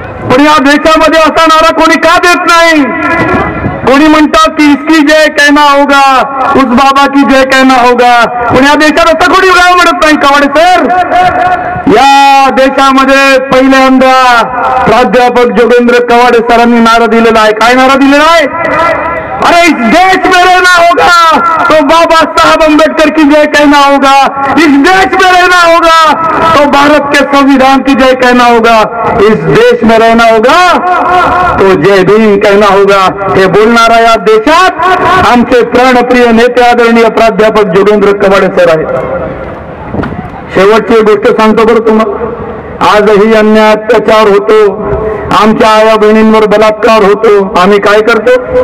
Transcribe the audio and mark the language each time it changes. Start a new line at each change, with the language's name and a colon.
Marathi: पण या देशामध्ये असा नारा कोणी का देत नाही? कोणी म्हणतात की
Hindi: इसकी जय कहना होगा, उस बाबा की जय कहना होगा.
Marathi: पण या देशात असं कोणी काय म्हणत नाही. कवाडे सर, या देशामध्ये पहिल्यांदा प्राध्यापक जोगेंद्र कवाडे सरांनी नारा दिलेला आहे. काय नारा दिलेला आहे?
Hindi: अरे इस देश में रहना होगा तो बाबा साहब अम्बेडकर की जय कहना होगा. इस देश में रहना होगा तो भारत के संविधान की जय कहना होगा. इस देश में रहना होगा तो जय भीम कहना होगा.
Marathi: हे बोलणारा या देशात आमचे प्राणप्रिय नेते आदरणीय प्राध्यापक जोगेंद्र कवाडे सर आहेत. शेवटची गोष्ट सांगतो बरं तुम्हाला, आजही अन्याय अत्याचार होतो, आमच्या आया बहिणींवर बलात्कार होतो. आम्ही काय करतो?